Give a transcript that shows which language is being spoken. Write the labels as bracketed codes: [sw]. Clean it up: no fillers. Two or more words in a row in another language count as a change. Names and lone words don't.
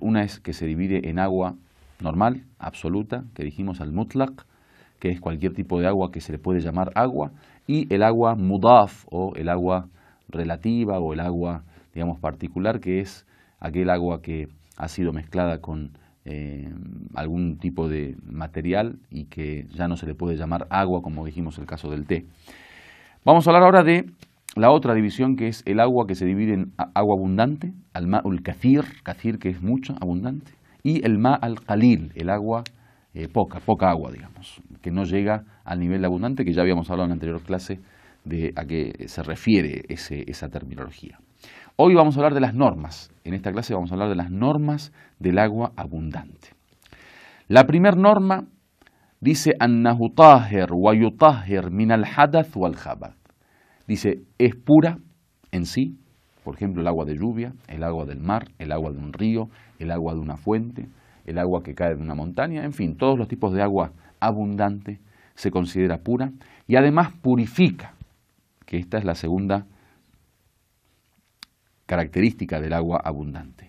[es] Una es que se divide en agua normal, absoluta, que dijimos [ar] المطلق, [es] que es cualquier tipo de agua que se le puede llamar agua, y el agua mudaf, o el agua relativa, o el agua, digamos, particular, que es aquel agua que ha sido mezclada con algún tipo de material y que ya no se le puede llamar agua, como dijimos el caso del té. Vamos a hablar ahora de la otra división, que es el agua que se divide en agua abundante, [ar] الماء الكثير, [es] kathir que es mucho, abundante, y el [ar] الماء القليل, [es] el agua poca agua, digamos, que no llega al nivel abundante, que ya habíamos hablado en la anterior clase de a qué se refiere esa terminología. Hoy vamos a hablar de las normas. En esta clase vamos a hablar de las normas del agua abundante. La primera norma dice [ar] أنه طاهر ويطهر من الحدث والخبث. [es] Dice, es pura en sí, por ejemplo, el agua de lluvia, el agua del mar, el agua de un río, el agua de una fuente, el agua que cae de una montaña, en fin, todos los tipos de agua abundante se considera pura y además purifica, que esta es la segunda característica del agua abundante.